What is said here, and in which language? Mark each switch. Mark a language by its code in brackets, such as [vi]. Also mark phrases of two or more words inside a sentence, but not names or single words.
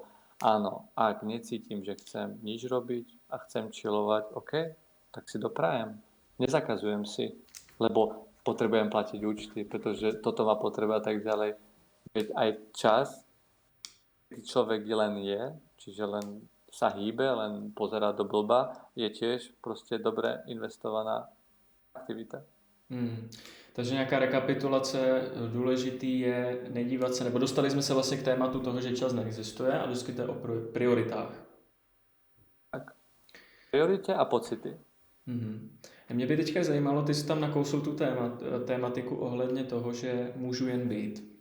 [sk] Áno, ak necítim, že chcem nič robiť a chcem chillovať, OK, tak si doprajem. Nezakazujem si, lebo potrebujem platiť účty, pretože toto má potreba tak ďalej. Veď aj čas, keď človek len je, čiže len sa hýbe, len pozerá do blba, je tiež proste dobre investovaná aktivita. [cs] Takže nějaká rekapitulace, důležitý je nedívat se, nebo dostali jsme se vlastně k tématu toho, že čas neexistuje a vždycky to je o prioritách. [sk] Tak. Priority a pocity. [cs] Mě by teďka zajímalo, ty jsi tam nakousl tu tématiku ohledně toho, že můžu jen být.